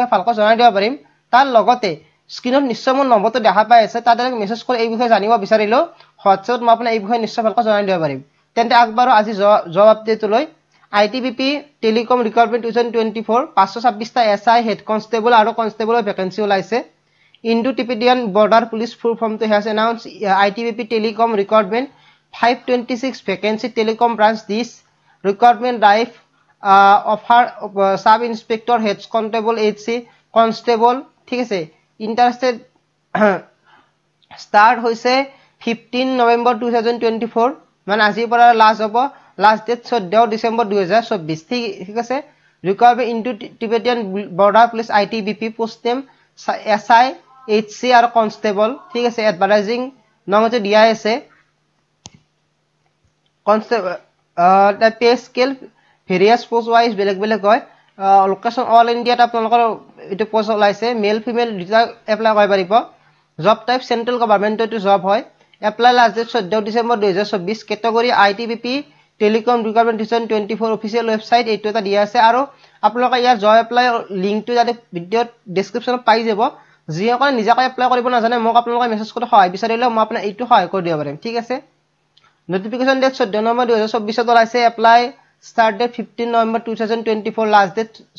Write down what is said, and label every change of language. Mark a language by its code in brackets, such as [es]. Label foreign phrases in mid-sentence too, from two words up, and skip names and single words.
[as] বিষয়ে ভালকৈ জনাই দিব পাৰিম তাৰ লগতে স্ক্ৰিনত নিশ্চয় মোৰ নম্বৰটো দেখা পাই আছে তাতে মেছেজ কৰি এই বিষয়ে জানিব বিচাৰিলো হোৱাটছএপত মই আপোনাক এই বিষয়ে নিশ্চয় ভালকৈ জনাই দিব পাৰিম তেন্তে আগবাৰো আজি [en] job updateলৈ ITBP Telecom Recruitment 2024 [as] 526 টা [en] SI Head Constable [as] আৰু কনস্টেবলৰ ভ্যাকেন্সি ওলাইছে [en] Indo-Tibetan Border Police full form has announced ITBP Telecom Recruitment 526 vacancy Telecom branch. This recruitment drive offer Sub Inspector Head Constable HC Constable [as] ঠিক আছে [en] interested start হৈছে 15 November 2024 [as] মানে আজিৰ পৰা [en] last date 14 December 2024 [as] ঠিক আছে [en] recruitment Indo-Tibetan Border Police ITBP post name SI HC [as] আৰু কনস্টেবল ঠিক আছে এডভাৰটাইজিং নংতে দিয়া আছে [en] Constable the pay scale various post wise [as] বেলেগ বেলেগ হয় লোকেশন [en] all Indiaত [as] আপোনালোকৰ এটো পোষ্ট ওলাইছে [en] male female [as] দুটা এপ্লাই কৰিব পাৰিব [en] job type central governmentটো [as] জব হয় [en] apply last date 14 December 2024 category ITBP Telecom Recruitment 2024 official website [as] এইটো এটা দিয়া আছে আৰু আপোনালোকে ইয়াৰ [en] job apply linkটো [as] যাতে [en] video descriptionত [as] পাই যাব যিসকলে নিজাকৈ এপ্লাই কৰিব নাজানে মোক আপোনালোকে মেছেজ কৰি সহায় বিচাৰিলে মই আপোনাক এইটো সহায় কৰি দিব পাৰিম ঠিক আছে [en] notification date 14 November 2024 [as] ত ওলাইছে [en] apply start date 15 November 2024 last date